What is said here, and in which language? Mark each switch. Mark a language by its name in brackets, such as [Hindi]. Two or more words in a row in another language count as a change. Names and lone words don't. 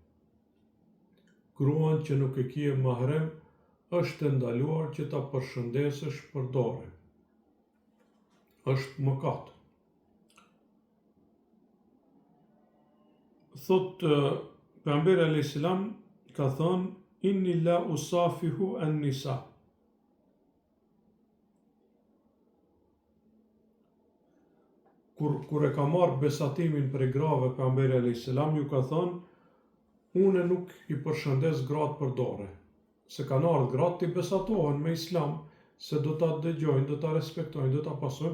[Albanian] Gruan që nuk e kije mahrem, është e ndaluar që ta përshëndesësh për dore. Është mëkat. Thot, pejgamberi [Arabic] عليه السلام [Albanian] ka thënë, [Arabic] إني لا أصافح النساء. [Albanian] Kur e ka marrë besatimin për grave pejgamberi [Arabic] عليه السلام, [Albanian] ju ka thënë, unë nuk i përshëndes gratë për dore. Se kanë ardhur gratë të besatohen me islam, se do ta dëgjojnë, do ta respektojnë, do ta pasojnë.